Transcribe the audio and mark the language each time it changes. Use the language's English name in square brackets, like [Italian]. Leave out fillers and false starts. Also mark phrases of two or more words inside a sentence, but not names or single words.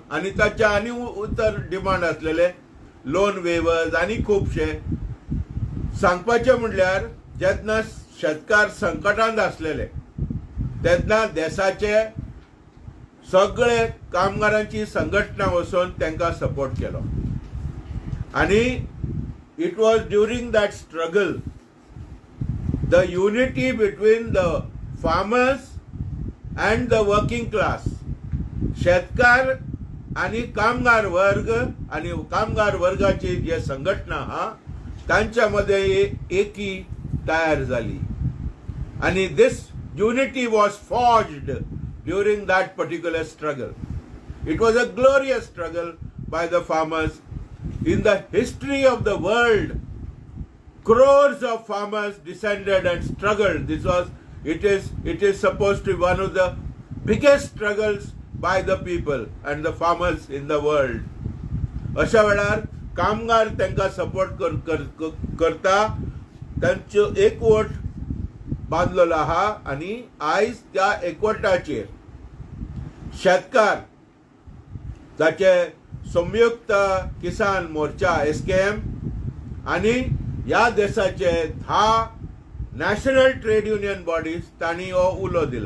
[Konkani] आणि ताच्या आनी उतर डिमांड असलेले [English] loan waivers [Konkani] आणि खूबशे सांगपाचे म्हणल्यार जेन्ना शेतकार संकटांत आसलेले तेन्ना देशाचे सगळे कामगारांची संघटना वचून तांकां सपोर्ट केलो आणि इट [English] was during that struggle the unity between the farmers and the working class, [Marathi] शेतकार आणि कामगार वर्ग आणि कामगार वर्गाची जे संघटना हा त्यांच्यामध्ये एकी तयार झाली आणि [English] this unity was forged during that particular struggle. it was a glorious struggle by the farmers in the history of the world. crores of farmers descended and struggled. This was it is supposed to be one of the biggest struggles by the people and the farmers in the world. [Konkani] अशा वेळार कामगार तांकां सपोर्ट करता तांचो एकवट बांधलेलो आहा आणि आयज त्या एकवटाचेर शेतकार ताचे संयुक्त किसान मोर्चा SKM आणि ह्या देशाचे 10 [English] national trade union bodies [Konkani] तांणी हो उलो दिला.